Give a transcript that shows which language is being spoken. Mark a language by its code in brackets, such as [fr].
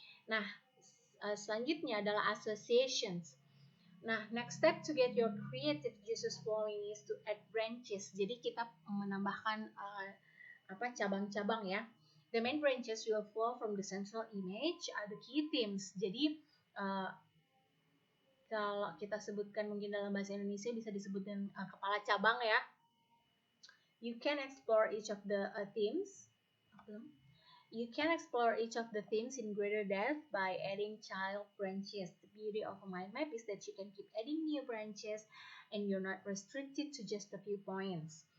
[id] Nah, selanjutnya adalah associations. [en] Nah, next step to get your creative juices flowing is to add branches. [id] Jadi kita menambahkan cabang-cabang ya. [en] The main branches will flow from the central image are the key themes. [id] Jadi kalau kita sebutkan mungkin dalam bahasa Indonesia bisa disebutkan kepala cabang ya. [en] You can explore each of the themes. You can explore each of the themes in greater depth by adding child branches. The beauty of a mind map is that you can keep adding new branches and you're not restricted to just a few points.